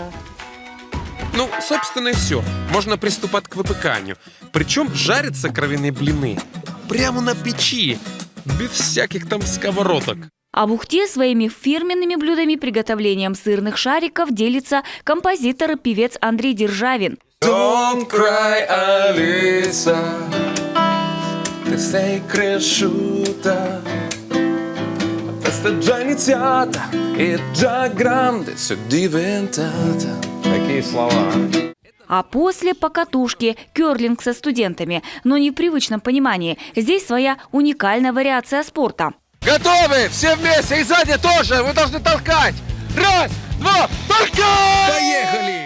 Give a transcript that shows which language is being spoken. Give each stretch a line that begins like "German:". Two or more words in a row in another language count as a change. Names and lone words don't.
Russian: Ну, собственно, и все. Можно приступать к выпеканию. Причем жарятся кровяные блины прямо на печи, без всяких там сковородок. А в Ухте своими фирменными блюдами приготовлением сырных шариков делится композитор и певец Андрей Державин.
English: Don't cry, Alisa,
Italian: ti sei cresciuta, questa già iniziata e già grande sei diventata.
Russian: Такие слова. А после покатушки, керлинг со студентами. Но не в привычном понимании. Здесь своя уникальная вариация спорта. Готовы? Все вместе и сзади тоже. Вы должны толкать. Раз, два, толкай! Поехали!